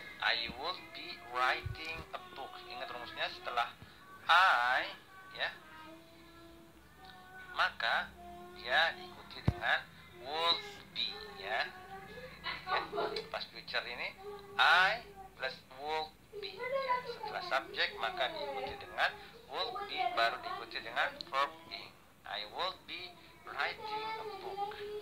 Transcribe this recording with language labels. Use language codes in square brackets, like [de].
[en] I would be writing a book. [id] Ingat rumusnya, setelah I ya, maka dia diikuti dengan would be ya. Past future ini I plus would be ya. Setelah subjek maka diikuti dengan would be baru diikuti dengan verb ing. [en] I would be writing a book.